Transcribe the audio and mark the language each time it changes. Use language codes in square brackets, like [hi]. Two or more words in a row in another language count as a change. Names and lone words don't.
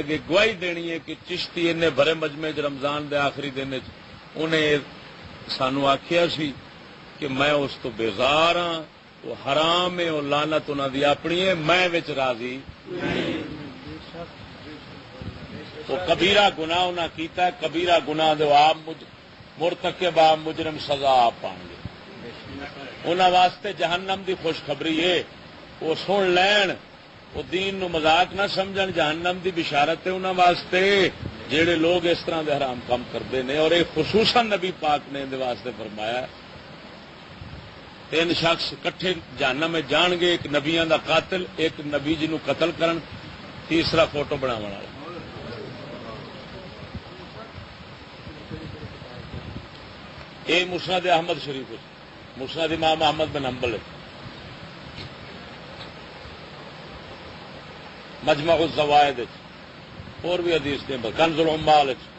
[pa] اگے گواہی دینی ہے کہ چشتی انہیں بھرے مجمع رمضان دے آخری دن انہیں سانو آخیا سی کہ میں اس تو بیزار ہاں، وہ حرام ہے، وہ لعنت انہاں دی اپنی ہے، میں وچ راضی وہ کبیرہ گناہ انہاں کیتا ہے، کبیرہ گناہ دے آپ مرتکب آپ مجرم سزا آپ پان گے۔ انہاں واسطے جہنم دی خوشخبری ہے، وہ سن لین، وہ دین نو مذاق نہ سمجھن، جہنم دی بشارت ہے انہاں واسطے جڑے لوگ اس طرح دے حرام [ur] کام کرتے ہیں، [pa] اور ایک خصوصاً نبی پاک نے دے واسطے فرمایا 3 شخص کٹھے جہنم میں جان گے، ایک نبیاں دا قاتل، ایک نبی جنوں قتل کرن، تیسرا فوٹو بناون والا۔ [ur] یہ مسند احمد شریف، مسند امام احمد بن حنبل، مجمع الزوائد اور بھی حدیث دیں، کنز العمال۔